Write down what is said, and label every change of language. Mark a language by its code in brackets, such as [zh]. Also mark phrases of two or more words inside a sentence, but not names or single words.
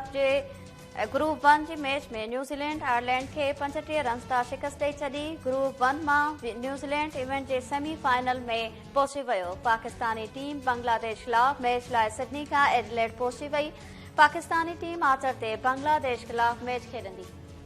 [sd] के ग्रुप 1 जी मैच में न्यूजीलैंड आयरलैंड के 35 रन तां शिकस्त ॾेई छॾी। ग्रुप 1 में न्यूजीलैंड इवेंट के सेमीफाइनल में पहुची वियो। पाकिस्तानी टीम बांग्लादेश खिलाफ मैच लाइ सिडनी का एडिलेड पहुची वई। पाकिस्तानी टीम आचर ते बांग्लादेश खिलाफ मैच खेॾंदी।